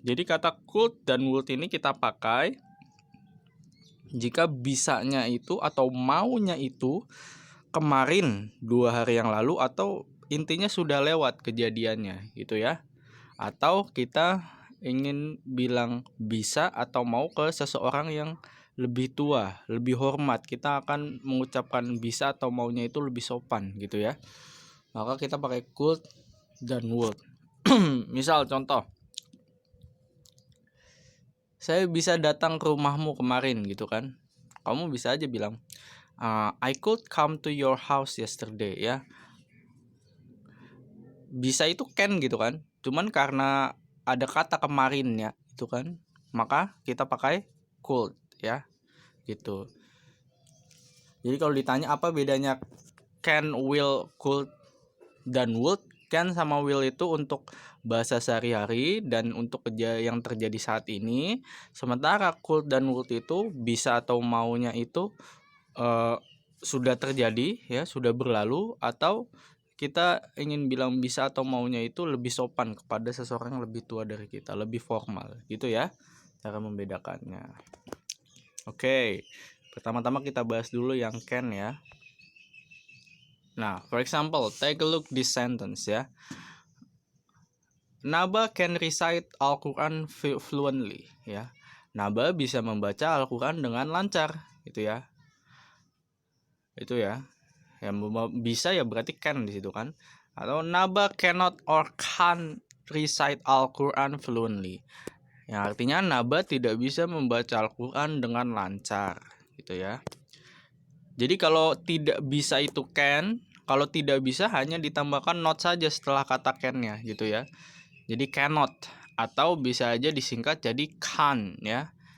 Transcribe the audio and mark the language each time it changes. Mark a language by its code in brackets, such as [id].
[id] Jadi kata could dan would ini kita pakai jika bisanya itu atau maunya itu kemarin, 2 hari yang lalu, atau intinya sudah lewat kejadiannya gitu ya. Atau kita ingin bilang bisa atau mau ke seseorang yang lebih tua, lebih hormat, kita akan mengucapkan bisa atau maunya itu lebih sopan gitu ya. Maka kita pakai could dan would. Misal contoh, saya bisa datang ke rumahmu kemarin gitu kan. Kamu bisa aja bilang [en] I could come to your house yesterday [id] ya. Bisa itu can gitu kan, cuman karena ada kata kemarin ya itu kan, maka kita pakai could ya gitu. Jadi kalau ditanya apa bedanya can, will, could, dan would, can sama will itu untuk bahasa sehari-hari dan untuk kerja yang terjadi saat ini. Sementara could dan would itu bisa atau maunya itu sudah terjadi ya, sudah berlalu, atau kita ingin bilang bisa atau maunya itu lebih sopan kepada seseorang yang lebih tua dari kita, lebih formal gitu ya cara membedakannya. Oke, pertama-tama kita bahas dulu yang can ya. [en] Nah, for example, take a look this sentence ya. Naba can recite Al-Quran fluently ya. [id] Naba bisa membaca Al-Quran dengan lancar gitu ya. Itu ya. Yang bisa ya berarti can di situ kan. [en] Atau Naba cannot or can't recite Al-Quran fluently. [id] Yang artinya Naba tidak bisa membaca Al-Quran dengan lancar gitu ya. Jadi kalau tidak bisa itu can, kalau tidak bisa hanya ditambahkan not saja setelah kata can-nya gitu ya. Jadi cannot, atau bisa aja disingkat jadi can ya.